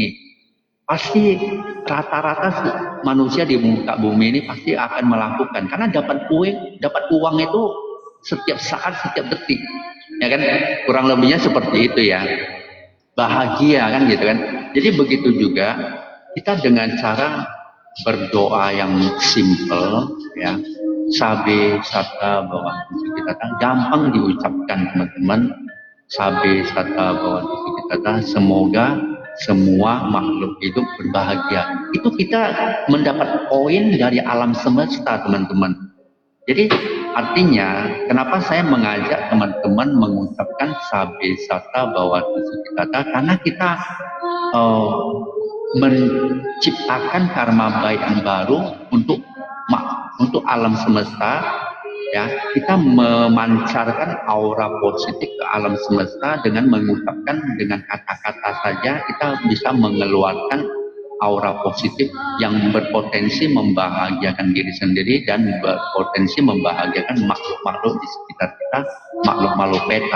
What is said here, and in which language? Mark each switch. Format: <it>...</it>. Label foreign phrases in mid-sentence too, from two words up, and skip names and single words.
<id>Pasti rata-rata manusia di muka bumi ini pasti akan melakukan, karena dapat uang itu setiap saat, setiap detik, ya kan? Kurang lebihnya seperti itu ya, bahagia kan gitu kan. Jadi begitu juga kita dengan cara berdoa yang simple ya,</id> <pi>sabe sata bawantu sukitata,</pi> <id>gampang diucapkan teman-teman.</id> <pi>Sabe sata bawantu sukitata,</pi> <id>semoga semua makhluk hidup berbahagia. Itu kita mendapat poin dari alam semesta teman-teman. Jadi artinya kenapa saya mengajak teman-teman mengucapkan</id> <pi>sabe sata bawantu sukitata,</pi> <id>karena kita menciptakan karma baik yang baru untuk alam semesta ya. Kita memancarkan aura positif ke alam semesta dengan mengucapkan, dengan kata-kata saja kita bisa mengeluarkan aura positif yang berpotensi membahagiakan diri sendiri dan berpotensi membahagiakan makhluk-makhluk di sekitar kita, makhluk-makhluk peta.</id>